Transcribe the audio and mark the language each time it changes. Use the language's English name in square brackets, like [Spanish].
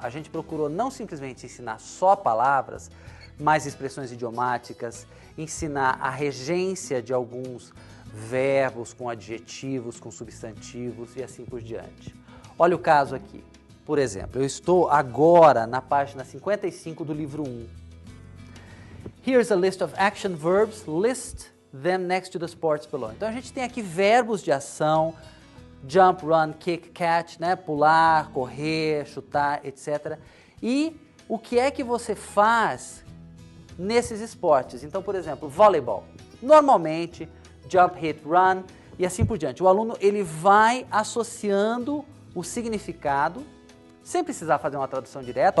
[Portuguese] A gente procurou não simplesmente ensinar só palavras, mas expressões idiomáticas, ensinar a regência de alguns verbos com adjetivos, com substantivos e assim por diante. Olha o caso aqui. Por exemplo, eu estou agora na página 55 do livro 1. [English] Here's a list of action verbs. List them next to the sports below. [Portuguese] Então a gente tem aqui verbos de ação, [English] jump, run, kick, catch, [Portuguese] né? Pular, correr, chutar, etc. E o que é que você faz nesses esportes? Então, por exemplo, voleibol. Normalmente, [English] jump, hit, run [Portuguese] e assim por diante. O aluno ele vai associando o significado, sem precisar fazer uma tradução direta.